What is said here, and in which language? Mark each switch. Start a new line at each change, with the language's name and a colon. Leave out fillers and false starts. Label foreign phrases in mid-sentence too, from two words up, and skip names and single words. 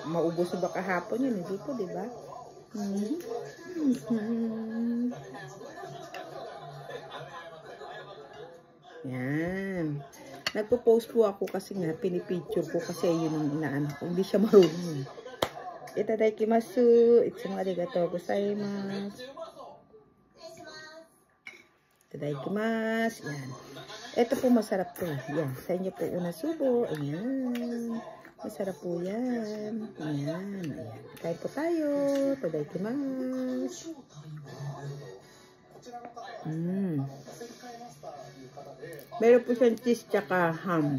Filipino: Maubos na ba kahapon yun? Hindi po, diba? Yan. Nagpo-post po ako kasi nga pinipicture ko kasi yun ang inaanak ko. Hindi siya marunong.
Japanese: Itadakimasu. Itsumo arigatou gozaimasu. Itadakimasu.
Filipino: Yan. Ito po masarap to. Yan. Sa inyo po una subo. Ayan. Masarap po yan. Ayan. Kain po tayo.
Japanese: いただきます.
Filipino: Meron po siyang cheese tsaka ham.